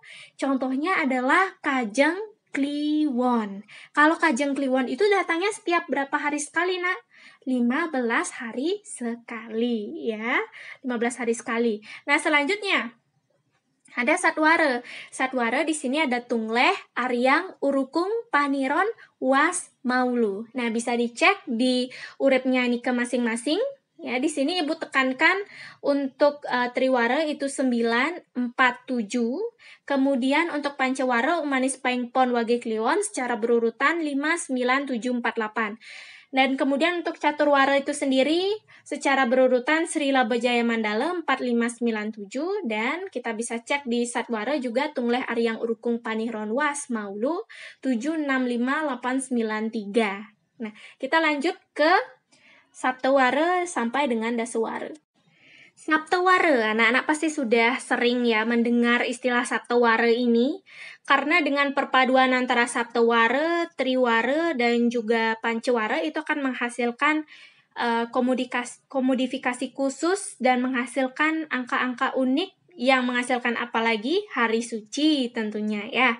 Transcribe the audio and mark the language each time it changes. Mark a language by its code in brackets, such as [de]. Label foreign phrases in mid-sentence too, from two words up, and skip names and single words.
[id] Contohnya adalah Kajeng Kliwon. Kalau Kajeng Kliwon itu datangnya setiap berapa hari sekali, Nak? 15 hari sekali, ya. 15 hari sekali. Nah, selanjutnya ada satwara. Satwara di sini ada tungleh, aryang, urukung, paniron, was, maulu. Nah, bisa dicek di uripnya Nika masing-masing. Ya, di sini Ibu tekankan untuk triwara itu 9, 4, 7. Kemudian untuk pancewara Umanis Paing Pon Wage Kliwon secara berurutan 5, 9, 7, 4, 8. Dan kemudian untuk caturwara itu sendiri secara berurutan Sri Laba Jaya Mandala 4597, dan kita bisa cek di satwara juga tungleh aryang urukung panihron was maulu 765893. Nah, kita lanjut ke saptawara sampai dengan dasawara. Saptawara, anak-anak pasti sudah sering ya mendengar istilah saptawara ini, karena dengan perpaduan antara saptawara, triwara, dan juga pancewara itu akan menghasilkan komodifikasi khusus dan menghasilkan angka-angka unik yang menghasilkan apalagi hari suci tentunya ya.